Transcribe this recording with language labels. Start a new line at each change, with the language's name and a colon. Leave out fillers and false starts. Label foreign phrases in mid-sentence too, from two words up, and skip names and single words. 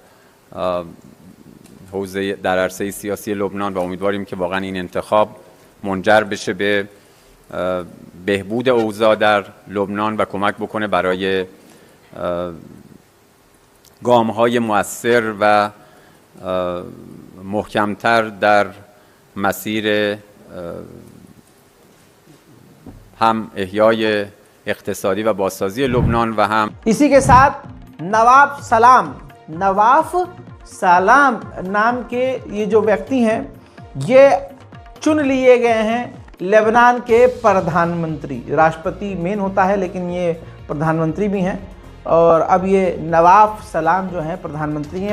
Persian: حوزه در عرصه سیاسی لبنان و امیدواریم که واقعا این انتخاب منجر بشه به بهبود اوضاع در لبنان و کمک بکنه برای گام‌های مؤثر و محکمتر در مسیر هم احیای اقتصادی و بازسازی لبنان و هم
Hindi: इसी के साथ नवाफ सलाम नाम के ये जो व्यक्ति हैं, ये चुन लिए गए हैं लेबनान के प्रधानमंत्री। राष्ट्रपति मेन होता है, लेकिन ये प्रधानमंत्री भी हैं। और अब ये नवाफ सलाम जो हैं प्रधानमंत्री हैं।